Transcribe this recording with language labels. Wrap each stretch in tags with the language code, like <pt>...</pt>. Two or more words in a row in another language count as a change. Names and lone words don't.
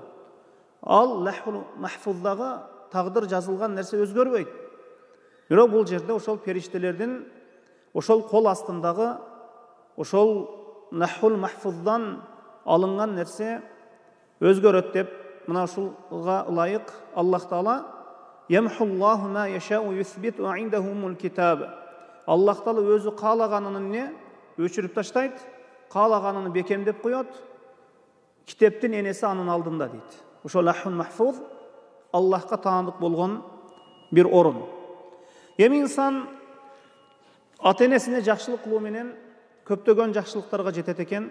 <ky>Ал лахул махфуздагы тагдыр жазылган нерсе өзгөрбөйт. Бирок бул жерде ошол периштелердин ошол кол астындагы ошол лахул махфуздан алынган нерсе өзгөрөт деп, мына ушулга ылайык Аллах Таала</ky> <ar>يمحو الله ما يشاء يثبت وعنده أم الكتاب.</ar> <ky>Аллах Таала өзү каалаганын не өчүрүп таштайт, каалаганын бекемдеп коет. Китептин энеси анын алдында дейт. Ошол лахул махфуз Аллахка таандык болгон бир орун. Эми инсан ата-энесине жакшылык кылуу менен көптөгөн жакшылыктарга жетет экен.</ky>